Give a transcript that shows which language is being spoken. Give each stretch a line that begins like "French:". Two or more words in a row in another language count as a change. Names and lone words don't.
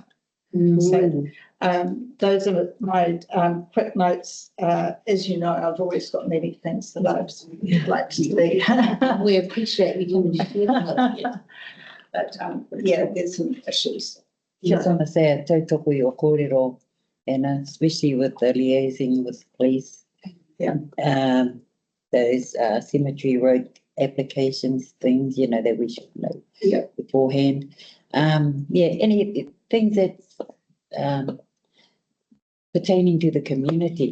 English: So those are my quick notes. As you know, I've always got many things that I'd like to see. We appreciate you coming to share that. But yeah, there's some issues. Just want to say a
Māori: tautoko i o kōrero,
English: and especially with the liaising with police. Yeah. Those cemetery road applications, things, that we should know beforehand. Any things that's pertaining to the community.